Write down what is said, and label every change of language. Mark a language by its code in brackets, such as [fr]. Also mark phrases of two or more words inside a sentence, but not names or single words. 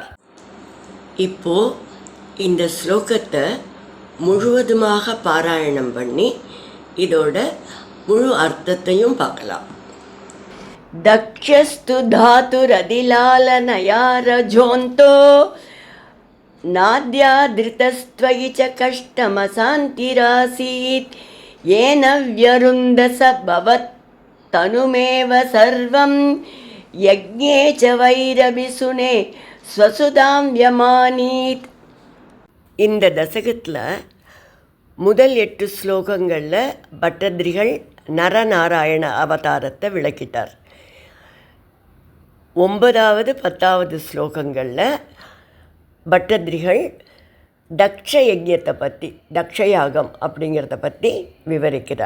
[ta] இப்போது இந்த ஸ்லோகத்தை முழுவதுமாக பாராயணம் பண்ணி இதோட முழு அர்த்தத்தையும் பார்க்கலாம். [sa] दक्षस्तु धातुरतिलालनया रजोऽन्धो नाद्यादृतस्त्वयि च कष्टमशान्तिरासीत् येन व्यरुन्दसभवत्तनुमेव सर्वं यज्ञे च वैरभिषुने स्वसुधां व्यमानीत्. [ta] இந்த தசகத்தில் முதல் 8 ஸ்லோகங்களில் பட்டதிரிகள் நரநாராயண அவதாரத்தை விளக்கிட்டார். 9வது 10வது ஸ்லோகங்களில் பட்டதிரிகள் தக்ஷ யஜ்யத்தை பற்றி, தக்ஷயாகம் அப்படிங்கிறத பற்றி விவரிக்கிறார்.